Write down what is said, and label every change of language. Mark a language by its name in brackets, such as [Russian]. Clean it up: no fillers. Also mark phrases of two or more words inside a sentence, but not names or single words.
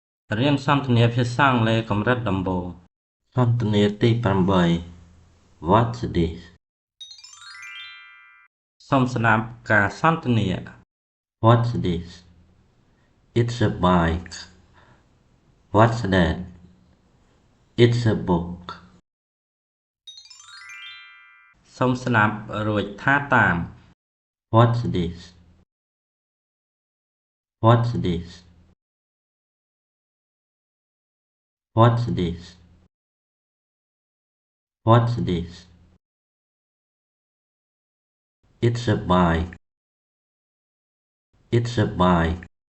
[Khmer] រៀនសន្ទនាភាសាអង់គ្លេសកម្រិតដំបូងសន្ទនាទី8 [English] What's this [Khmer] សូមស្ដាប់ការសន្ទនា [English] What's this It's a bike What's that It's a book [Khmer] សូមស្ដាប់រួចថាតាម [English] What's this What's this What's this What's this It's a bike It's a bike